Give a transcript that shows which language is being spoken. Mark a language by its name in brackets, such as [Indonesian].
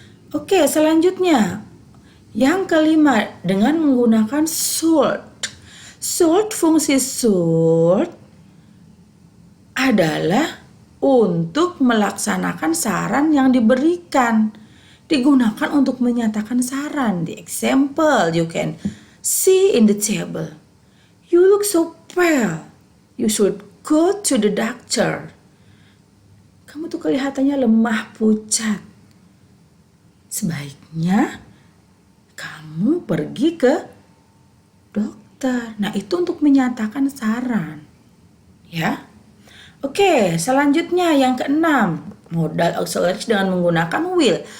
[Indonesian] Oke, selanjutnya. Yang kelima, dengan menggunakan should. Should, fungsi should adalah untuk melaksanakan saran yang diberikan. digunakan untuk menyatakan saran. [English] The example you can see in the table. You look so pale. You should go to the doctor. [Indonesian] Kamu tuh kelihatannya lemah pucat. Sebaiknya kamu pergi ke dokter. Nah, itu untuk menyatakan saran. Ya. Oke, selanjutnya yang keenam, modal auxiliaries dengan menggunakan will.